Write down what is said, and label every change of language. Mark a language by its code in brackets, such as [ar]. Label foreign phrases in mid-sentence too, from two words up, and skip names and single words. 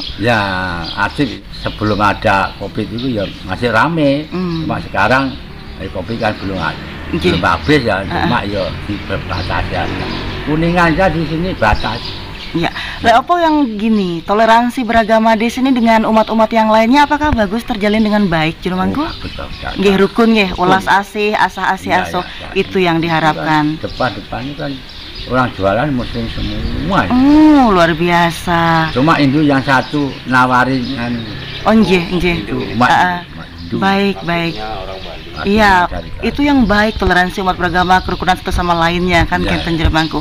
[id] Ya aktif, sebelum ada COVID itu ya masih rame. Cuma sekarang COVID kan belum habis ya, cuma ya dibatasi ya. Kuningan aja di sini batas. Ya, apa yang gini, toleransi beragama di sini dengan umat-umat yang lainnya apakah bagus terjalin dengan baik Jero Mangku? Nggih, rukun nggih, ulas asih, asah asih aso, itu yang diharapkan. Depan kan orang jualan muslim semua. Luar biasa. Cuma Hindu yang satu nawarin kan. Nggih. Baik. Iya, itu yang baik, toleransi umat beragama, kerukunan satu sama lainnya kan, Kapten Jero Mangku.